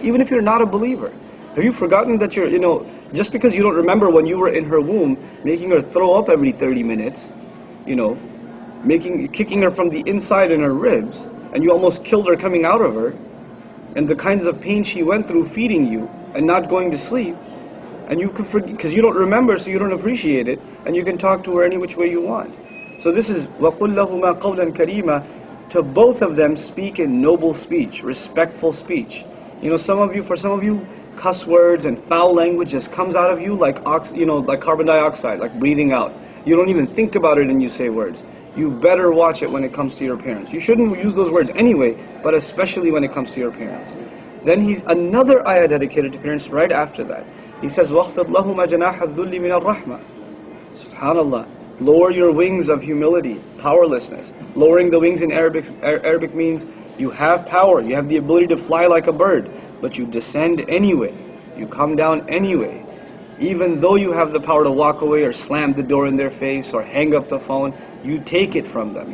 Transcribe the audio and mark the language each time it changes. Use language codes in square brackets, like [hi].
[en] Even if you're not a believer. Have you forgotten that just because you don't remember when you were in her womb, making her throw up every 30 minutes, kicking her from the inside in her ribs, and you almost killed her coming out of her, and the kinds of pain she went through feeding you and not going to sleep, and you could forget because you don't remember, so you don't appreciate it, and you can talk to her any which way you want. So this is [ar] وَقُلْ لَهُمَا قَوْلًا كَرِيمًا. [en] To both of them speak in noble speech, respectful speech. For some of you, cuss words and foul language just comes out of you like like carbon dioxide, like breathing out. You don't even think about it and you say words. You better watch it when it comes to your parents. You shouldn't use those words anyway, but especially when it comes to your parents. Then he's another ayah dedicated to parents right after that. He says, [ar] وَخْفِضْ لَهُمَا جَنَاحَ الذُّلِّ مِنَ الرَّحْمَةِ. Subhanallah. [en] Lower your wings of humility, powerlessness. Lowering the wings in Arabic means you have power, you have the ability to fly like a bird, but you descend anyway. You come down anyway. Even though you have the power to walk away or slam the door in their face or hang up the phone, you take it from them.